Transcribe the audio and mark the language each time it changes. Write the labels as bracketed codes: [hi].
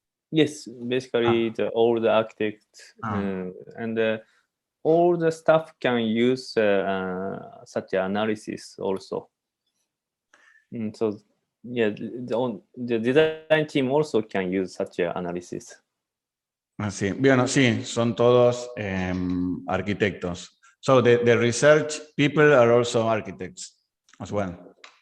[en] Yes, basically all the architects and all the staff can use such analysis also. So yeah, the design team also can use such analysis. [es] Sí, bueno, sí, son todos arquitectos. [en] So the research people are also architects as well.